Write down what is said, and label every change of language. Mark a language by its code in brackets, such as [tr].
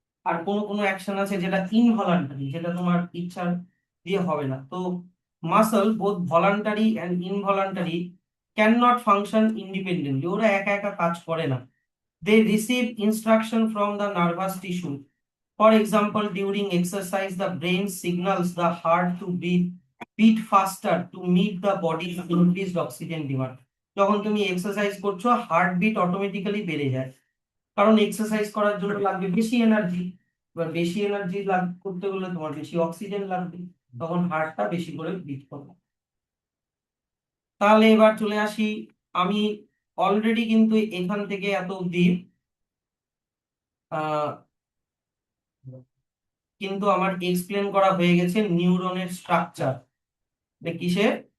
[bn] আর কোনো কোনো অ্যাকশন আছে যেটা ইনভলান্টারি, যেটা তোমার ইচ্ছার দিয়ে হবে না। [en] তো muscle both voluntary and involuntary can not function independently, [bn] ওরা একা একা কাজ করে না। [en] They receive instruction from the nervous tissue. For example, during exercise, the brain signals the heart to beat faster to meet the body's increased oxygen demand. [bn] যখন তুমি exercise করছো heartbeat automatically বেড়ে যায়, কারণ এক্সারসাইজ করার জন্য লাগবে বেশি এনার্জি। এবার বেশি এনার্জি করতে গেলে তোমার বেশি অক্সিজেন লাগবে, তখন হার্টটা বেশি করে বিট করবে। তাহলে এবার চলে আসি, আমি অলরেডি কিন্তু এখান থেকে এত অব্দি আহ কিন্তু আমার এক্সপ্লেন করা হয়ে গেছে নিউরনের স্ট্রাকচার। কিসের?